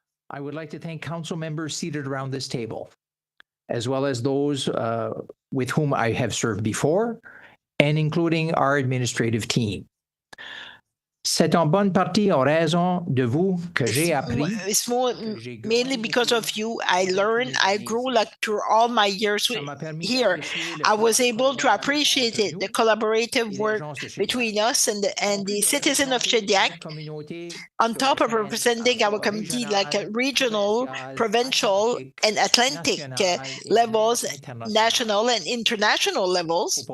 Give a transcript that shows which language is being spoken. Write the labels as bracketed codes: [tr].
[en] I would like to thank council members seated around this table, as well as those with whom I have served before, and including our administrative team. [fr] C'est en bonne partie en raison de vous que j'ai appris. [en] It's mainly because of you. I learned, I grew like through all my years here. I was able to appreciate it, the collaborative work between us and the citizen of Shediac, on top of representing our community like regional, provincial, and Atlantic levels, national and international levels.